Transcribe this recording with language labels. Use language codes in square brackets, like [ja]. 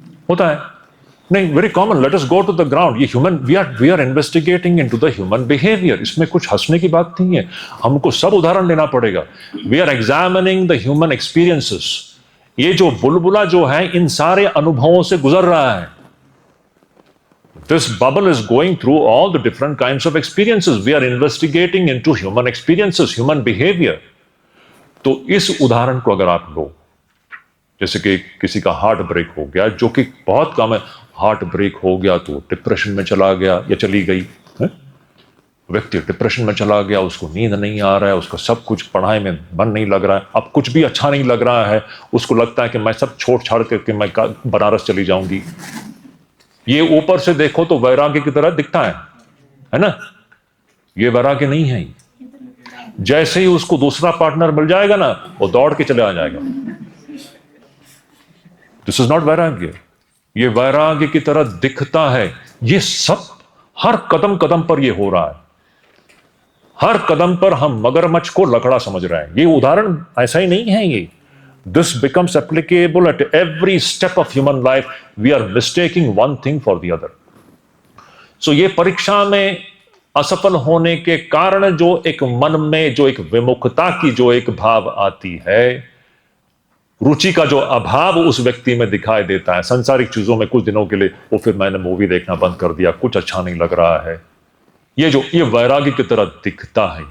[hi] होता है नहीं, [en] Very common. Let us go to the ground. ये human, we are investigating into the human behaviour. [hi] इसमें कुछ हंसने की बात नहीं है, हमको सब उदाहरण लेना पड़ेगा। [en] We are examining the human experiences. [hi] ये जो बुलबुला जो है इन सारे अनुभवों से गुजर रहा है। [en] This bubble is going through all the different kinds of experiences. We are investigating into human experiences, human behavior. [hi] तो इस उदाहरण को अगर आप लो, जैसे कि किसी का हार्ट ब्रेक हो गया, जो कि बहुत कम है, हार्ट ब्रेक हो गया तो डिप्रेशन में चला गया या चली गई है? व्यक्ति डिप्रेशन में चला गया, उसको नींद नहीं आ रहा है, उसका सब कुछ, पढ़ाई में मन नहीं लग रहा है, अब कुछ भी अच्छा नहीं लग रहा है, उसको लगता है कि मैं सब छोड़ छाड़ करके मैं बनारस चली जाऊंगी। ये ऊपर से देखो तो वैराग्य की तरह दिखता है ना? ये वैराग्य नहीं है। जैसे ही उसको दूसरा पार्टनर मिल जाएगा ना, वो दौड़ के चले आ जाएगा। [en] this is not [hi] वैराग्य। ये वैराग्य की तरह दिखता है। ये सब हर कदम कदम पर ये हो रहा है। हर कदम पर हम मगरमच्छ को लकड़ा समझ रहे हैं। ये उदाहरण ऐसा ही नहीं है। [en] ये this becomes applicable at every step of human life. We are mistaking one thing for the other. [hi] So ये परीक्षा में असफल होने के कारण जो एक मन में जो एक विमुखता की जो एक भाव आती है, रुचि का जो अभाव उस व्यक्ति में दिखाई देता है संसारिक चीजों में कुछ दिनों के लिए, वो फिर मैंने मूवी देखना बंद कर दिया, कुछ अच्छा नहीं लग रहा है, ये वैराग्य की तरह दिखता है।